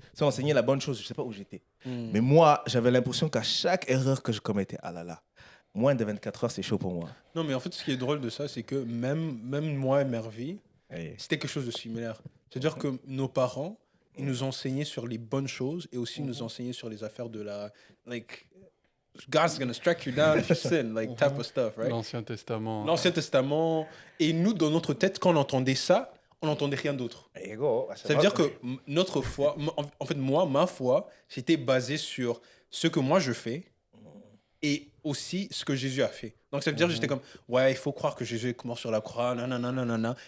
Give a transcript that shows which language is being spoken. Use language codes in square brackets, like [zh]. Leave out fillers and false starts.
[fr] Si on enseignait la bonne chose, je sais pas où j'étais. Mais moi, j'avais l'impression qu'à chaque erreur que je commettais, ah là là, moins de 24 heures, c'est chaud pour moi. Non, mais en fait, ce qui est drôle de ça, c'est que même moi et Mervi, c'était quelque chose de similaire. C'est-à-dire que nos parents, ils nous enseignaient sur les bonnes choses et aussi nous enseignaient sur les affaires de la... [en] Like, God's gonna strike you down if you sin, like, type of stuff, right? [fr] L'Ancien Testament. L'Ancien Testament. Et nous, dans notre tête, quand on entendait ça, on n'entendait rien d'autre. Ça veut dire que notre foi, en fait, moi, ma foi, c'était basée sur ce que moi je fais et aussi ce que Jésus a fait. Donc ça veut dire que j'étais comme, ouais, il faut croire que Jésus est mort sur la croix, nanana.